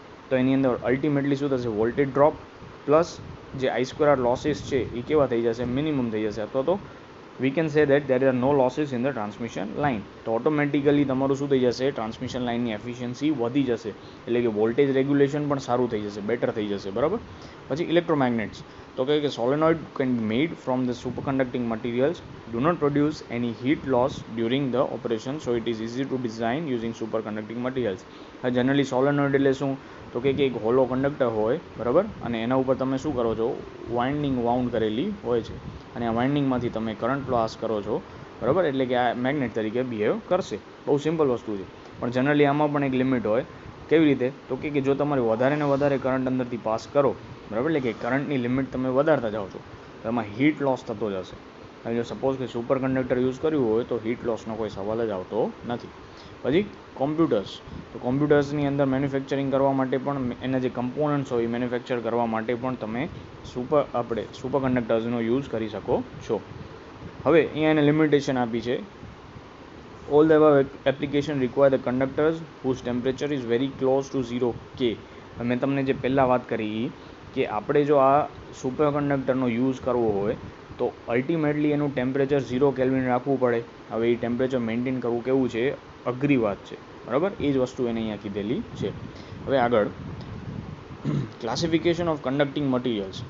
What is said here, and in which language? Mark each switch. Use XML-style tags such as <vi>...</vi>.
<gu>તો એની અંદર અલ્ટિમેટલી શું થશે? વોલ્ટેજ ડ્રોપ પ્લસ જે I² લોસીસ છે એ કેવા થઈ જશે? મિનિમમ થઈ જશે, અથવા તો</gu> <en>We can say that there are no losses in the transmission line.</en> <gu>તો ઓટોમેટિકલી તમારું શું થઈ જશે? ટ્રાન્સમિશન લાઇનની એફિશિયન્સી વધી જશે, એટલે કે વોલ્ટેજ રેગ્યુલેશન પણ સારું થઈ જશે, બેટર થઈ જશે, બરાબર. પછી ઇલેક્ટ્રોમેગ્નેટ્સ. તો કે</gu> <en>Solenoid can be made from the super conducting materials, do not produce any heat loss during the operation, so it is easy to design using super conducting materials.</en> <gu>Generally solenoid એટલે શું? તો કે એક હોલો કંડક્ટર હોય, બરાબર, અને એના ઉપર તમે શું કરો છો? વાઇન્ડિંગ વાઉન્ડ કરેલી હોય છે, અને આ વાઇન્ડિંગમાંથી તમે કરંટ પાસ કરો છો, બરાબર, એટલે કે આ મેગ્નેટ તરીકે બિહેવ કરશે. બહુ સિમ્પલ વસ્તુ છે, પણ જનરલી આમાં પણ એક લિમિટ હોય. કેવી રીતે? તો કે જો તમારે વધારે ને વધારે કરંટ અંદરથી પાસ કરો, બરાબર, એટલે કે કરંટની લિમિટ તમે વધારતા જાઓ છો, તો એમાં હીટ લોસ થતો જશે. હવે જો સપોઝ કે સુપર કંડક્ટર યુઝ કર્યું હોય તો હીટ લોસનો કોઈ સવાલ જ આવતો નથી. પછી કોમ્પ્યુટર્સ. તો કોમ્પ્યુટર્સની અંદર મેન્યુફેક્ચરિંગ કરવા માટે પણ એના જે કમ્પોનન્ટ્સ હોય એ મેન્યુફેક્ચર કરવા માટે પણ તમે સુપર કંડક્ટર્સનો યુઝ કરી શકો છો. હવે અહીંયા એને લિમિટેશન આપી છે.</gu> <en>All the above application require the conductors whose temperature is very close to 0 K.</en> <gu>મેં તમને જે પહેલાં વાત કરી કે આપણે જો આ સુપર કંડક્ટરનો યુઝ કરવો હોય તો અલ્ટિમેટલી એનું ટેમ્પરેચર 0 કેલ્વિન રાખવું પડે. હવે એ ટેમ્પરેચર મેન્ટેન કરવું કેવું છે? અઘરી વાત છે, બરાબર. એ જ વસ્તુ એને અહીંયા કીધેલી છે. હવે આગળ ક્લાસિફિકેશન ઓફ કન્ડક્ટિંગ મટીરિયલ્સ.</gu>